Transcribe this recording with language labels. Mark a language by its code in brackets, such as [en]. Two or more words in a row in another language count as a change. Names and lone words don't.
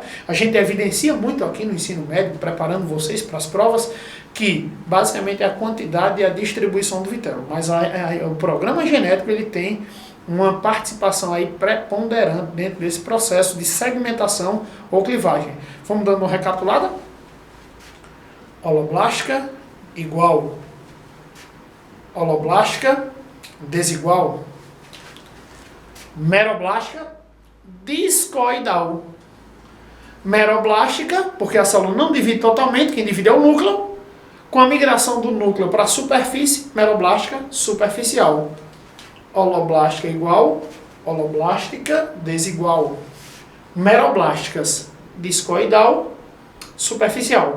[pt] A gente evidencia muito aqui no ensino médio, preparando vocês para as provas, que basicamente é a quantidade e a distribuição do vitelo. Mas o programa genético ele tem uma participação aí preponderante dentro desse processo de segmentação ou clivagem. Vamos dando uma recapitulada? Holoblástica igual, holoblástica desigual, meroblástica discoidal. Meroblástica, porque a célula não divide totalmente, quem divide é o núcleo, com a migração do núcleo para a superfície, meroblástica superficial. Holoblástica igual, holoblástica desigual. Meroblásticas discoidal, superficial.